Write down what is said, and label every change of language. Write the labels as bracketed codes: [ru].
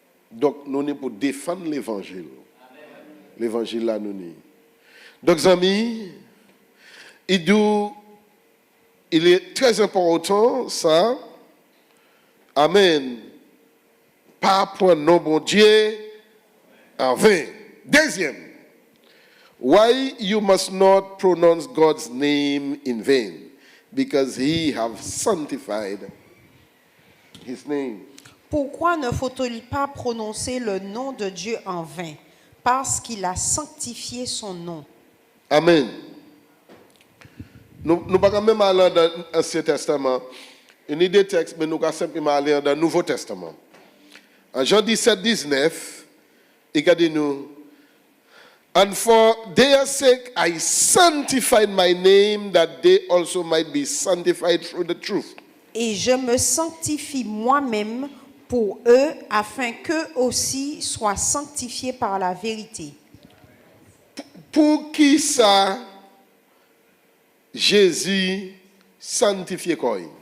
[fr] Donc nous sommes pour défendre l'évangile. L'évangile là nous sommes. Donc amis, il est très important ça. Amen. Pas prendre non bon Dieu en vain. Deuxième. [en] Why you must not pronounce God's name in vain? Because he have sanctified his name. [fr] Pourquoi ne faut-il pas prononcer le nom de Dieu en vain? Parce qu'il a sanctifié son nom. Amen. Nous ne pouvons pas même aller dans l'Ancien Testament. Une idée texte, mais nous pouvons simplement aller dans le Nouveau Testament. En Jean 17, 19, il a dit nous, [en] and for their sake I sanctified my name, that they also might be sanctified through the truth. [fr] Et je me sanctifie moi-même pour eux, afin qu'eux aussi soient sanctifiés par la vérité. Pour qui ça, Jésus sanctifie quoi?